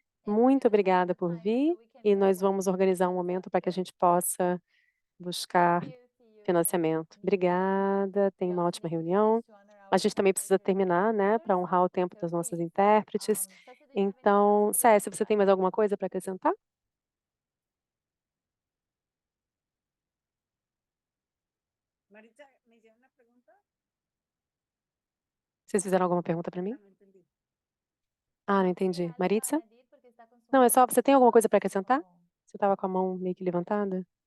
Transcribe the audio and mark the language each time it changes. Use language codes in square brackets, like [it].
[pt] Muito obrigada por vir e nós vamos organizar um momento para que a gente possa buscar financiamento. Obrigada. Tenha uma ótima reunião. A gente também precisa terminar, né, para honrar o tempo das nossas intérpretes. Então, se você tem mais alguma coisa para acrescentar? [es] Maritza, ¿me hicieron una pregunta? [pt] Vocês fizeram alguma pergunta para mim? [es] No entendí. [pt] Ah, não entendi. Maritza? Não, é só. Você tem alguma coisa para acrescentar? Você estava com a mão meio que levantada?